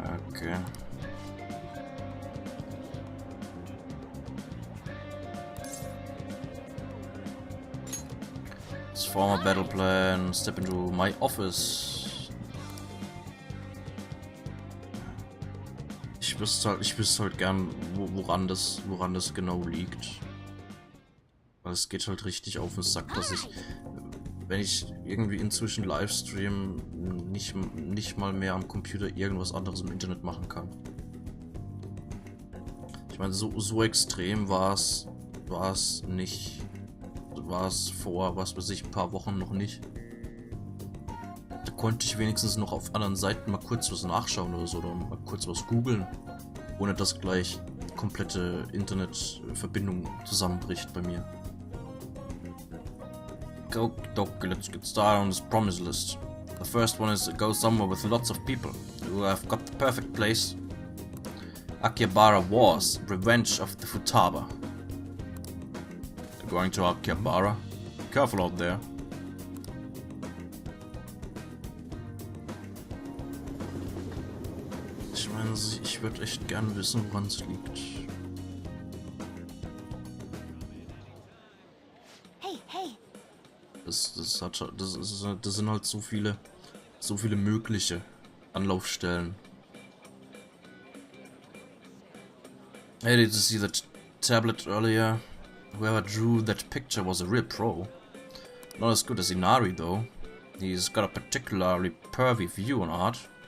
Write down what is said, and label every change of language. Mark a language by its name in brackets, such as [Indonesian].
[English] Okay. Let's form a battle plan. Step into my office. [German] wüsste halt gern, woran das genau liegt. Weil es geht halt richtig auf den Sack, dass ich, wenn ich irgendwie inzwischen Livestream, nicht mal mehr am Computer irgendwas anderes im Internet machen kann. Ich meine, so extrem war es nicht. War es vor, was weiß ich, ein paar Wochen noch nicht. Da konnte ich wenigstens noch auf anderen Seiten mal kurz was nachschauen oder so, oder mal kurz was googeln, ohne dass gleich komplette Internetverbindung zusammenbricht bei mir. [English] Okay, let's get started on this promise list. The first one is go somewhere with lots of people who have got the perfect place. Akihabara Wars, Revenge of the Futaba. Going to Akihabara? Careful out there. [German] Ich meine, ich würde echt gern wissen, woran es liegt. [English] Hey. [German] Das sind halt so viele mögliche Anlaufstellen. [English] Hey, did you see that tablet earlier? Whoever drew that picture was a real pro. Not as good as Inari though. He's got a particularly pervy view on art.